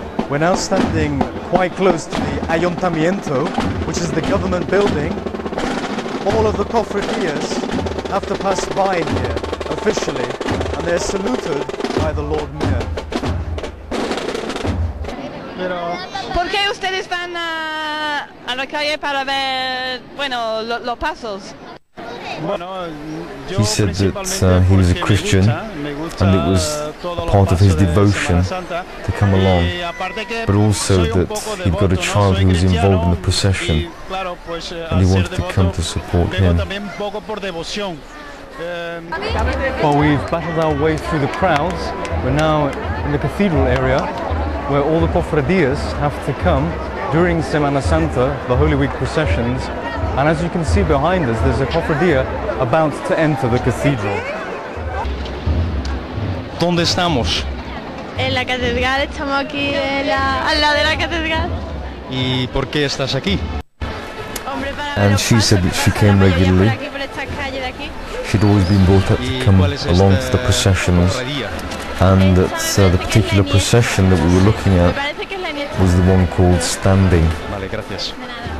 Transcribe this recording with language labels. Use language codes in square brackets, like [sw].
[en] We're now standing quite close to the Ayuntamiento, which is the government building. All of the cofradías have to pass by here officially, and they're saluted by the Lord Mayor. [es] ¿Por qué ustedes van a la calle para ver, bueno, los pasos? [en] He said that he was a Christian and it was part of his devotion to come along, but also that he'd got a child who was involved in the procession and he wanted to come to support him. Well, we've battled our way through the crowds. We're now in the cathedral area where all the cofradías have to come during Semana Santa, the Holy Week processions. And as you can see behind us, there's a cofradía about to enter the cathedral. [es] ¿Dónde estamos? En la catedral, estamos aquí al lado de la catedral. ¿Y por qué estás aquí? [en] And she said that she came regularly. She'd always been brought up to come along to the processions, and that the particular procession that we were looking at was the one called Standing.